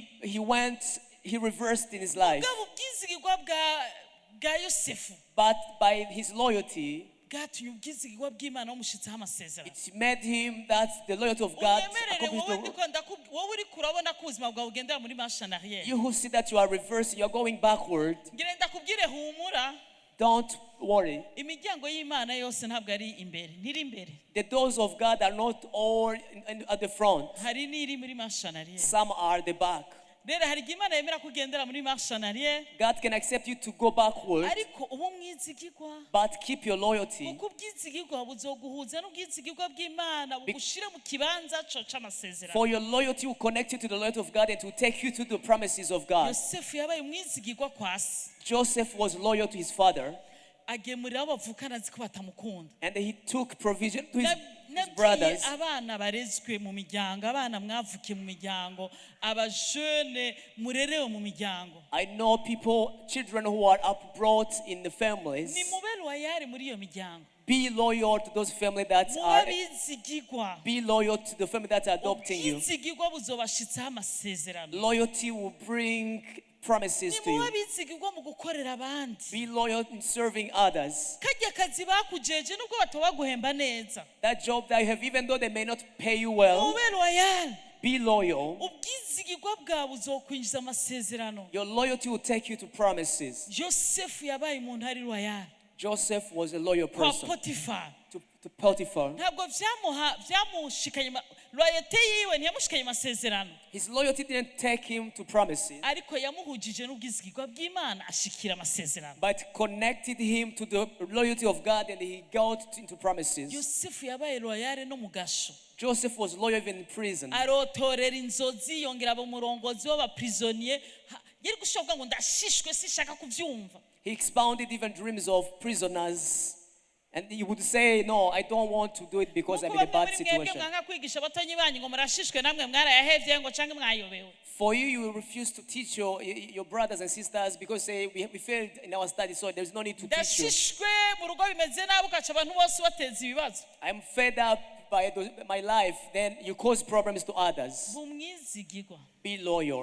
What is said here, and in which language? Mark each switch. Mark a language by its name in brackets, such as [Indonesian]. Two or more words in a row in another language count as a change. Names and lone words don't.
[English] He reversed in his life. [Rundi] Ubwo ubwizigirwa bwa Yosefu [English] But by his loyalty, [Rundi] bwatumye ubwizigirwa bw'Imana bumushitsaho amasezerano. [English] It made him that the loyalty of God [Rundi] Unyemerere wowe [English] accomplished. [Rundi] wowe uri kurabona ko ubuzima bwawe bugendera muri [French] marche en arrière. [English] You who see that you are reversing, you are going backward, [Rundi] Ngire ndakubwire humura, [English] don't worry. [Rundi] imiryango y'Imana yose ntabwo ari imbere, ntiri imbere. [English] The doors of God are not all at the front. [Rundi] Hari n'iri muri [French] marche en arrière. [English] Some are at the back. [Rundi] Rero hari igihe Imana yemera kugendera muri [French] marche en arrière, [English] God can accept you to go backward, [Rundi] ariko ubu mwizigirwa. [English] but keep your loyalty. [Rundi] Kuko ubwizigirwa buzoguhuza n'ubwizigirwa bw'Imana bugushire mu kibanza co c'amasezerano. [English] For your loyalty will connect you to the loyalty of God and to take you to the promises of God. [Rundi] Yosefu yabaye umwizigirwa kwa se. [English] Joseph was loyal to his father, [Rundi] Agemurira abo bavukana azi ko batamukunda. [English] and he took provision to his [Rundi] Nabwiye [English] brothers. [Rundi] abana barezwe mu miryango, abana mwavukiye mu miryango, abajene murerewe mu miryango, [English] I know people, children who are brought in the families. [Rundi] ni mube loyal muri iyo miryango, [English] Be loyal to those families that [Rundi] mube [English] are. [Rundi] bizigirwa. [English] Be loyal to the family that are adopting you. [Rundi] Ubwizigirwa buzobashitsaho amasezerano. [English] Loyalty will bring promises [Rundi] Ni [English] to [Rundi] mube [English] you. [Rundi] bizigirwa mu gukorera abandi. [English] Be loyal in serving others. [Rundi] Karya kazi bakujeje nubwo batabaguhemba neza, [English] That job that you have, even though they may not pay you well, [Rundi] mube loyal. [English] be loyal. [Rundi] Ubwizigirwa bwawe buzokwinjiza amasezerano. [English] Your loyalty will take you to promises. [Rundi] Yosefu yabaye umuntu ari loyal [English] Joseph was a loyal [Rundi] kwa [English] person [Rundi] Potiphar. [English] to Potiphar. [Rundi] Ntabwo byamushikanye loyalty yiwe ntiyamushikanye amasezerano, [English] His loyalty didn't take him to promises, [Rundi] ariko yamuhujije n'ubwizigirwa bw'Imana ashikira amasezerano. [English] but connected him to the loyalty of God, and he got into promises. [Rundi] Yosefu yabaye loyal no mu gasho, [English] Joseph was loyal even in prison. [Rundi] arotorera inzozi, yongera aba umurongozi w'abaprisonnier. Yari gushobora ngo ndashishwe sishaka kubyumva. [English] He expounded even dreams of prisoners. And he would say, no, I don't want to do it because I'm in a bad situation. [Rundi] Mwanga kwigisha abatonyi banyu ngo murashishwe namwe mwarayahevye ngo canke mwayobewe. [English] For you, you will refuse to teach your brothers and sisters because say we failed in our study, so there's no need to teach you. [Rundi] Ndashishwe mu rugo bimeze nabi ukaca abantu bose bateza ibibazo. [English] I'm fed up by my life, then you cause problems to others. [Rundi] Bumwizigirwa, [English] Be loyal.